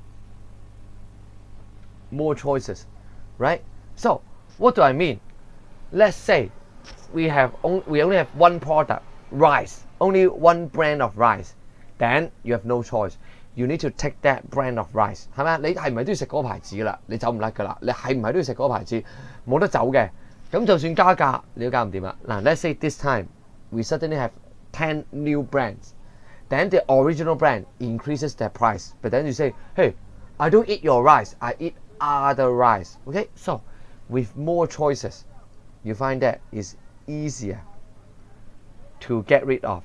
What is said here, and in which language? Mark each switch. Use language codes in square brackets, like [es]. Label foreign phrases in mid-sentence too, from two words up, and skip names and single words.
[en] More choices, right? So what do I mean? Let's say we only have one product, rice, only one brand of rice. Then you have no choice. You need to take that brand of rice. [yue] 係咪？你係唔係都要食嗰個牌子啦？你走唔甩㗎啦！你係唔係都要食嗰個牌子？冇得走嘅。咁就算加價，你都加唔掂啦。 [en] 嗱 let's say this time we suddenly have 10 new brands. Then the original brand increases their price. But then you say, hey, I don't eat your rice. I eat other rice. Okay? So with more choices, you find that it's easier to get rid of.